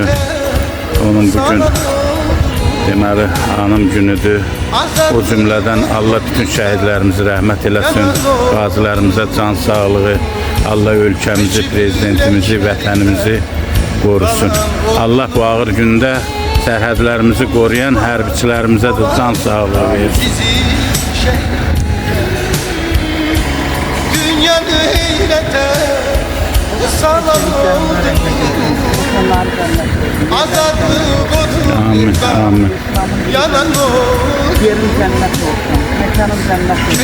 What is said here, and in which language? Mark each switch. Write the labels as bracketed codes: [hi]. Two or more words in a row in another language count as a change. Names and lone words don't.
[az] Onun bugün deməli anım günüdür. O cümlədən Allah bütün şəhidlərimizi rəhmət eləsin. Qazilərimizə can sağlığı. Allah ölkəmizi, prezidentimizi, vətənimizi qorusun. Allah bu ağır gündə sərhədlərimizi qoruyan hərbiçilərimizə də can sağlığı versin. Dünyanı heyrete salan azadlı Amin, amin. yanan [tr] Yerin cennet olsun, mekanın cennet olsun.